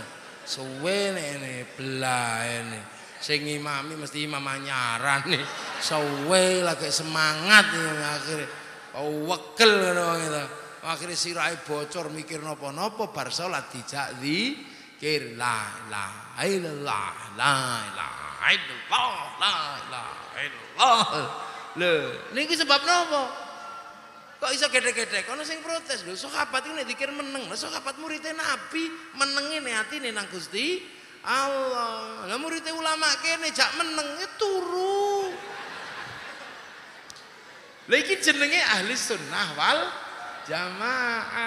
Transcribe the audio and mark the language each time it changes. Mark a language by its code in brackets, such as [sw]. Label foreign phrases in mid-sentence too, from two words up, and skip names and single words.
[jv] Suwe nek blahene. Sing imami mesti imam anyaran nih. Suwe lagi semangat iki akhire. Wegel ngono gitu. Akhire sirahe bocor mikir napa-napa bar salat dijak zikir [ar] لا إله إلا الله لا إله إلا الله لا إله إلا الله. [jv] Lho, niki sebab napa? Kok iso gedhe-gedhe? Kono sing protes lho, sahabat iki nek dikir meneng, sahabat muridé Nabi menenge ne atine nang Gusti Allah. Lah muridé ulama kene jak meneng turu. Lha iki jenenge [ar] أهل السنة والجماعة.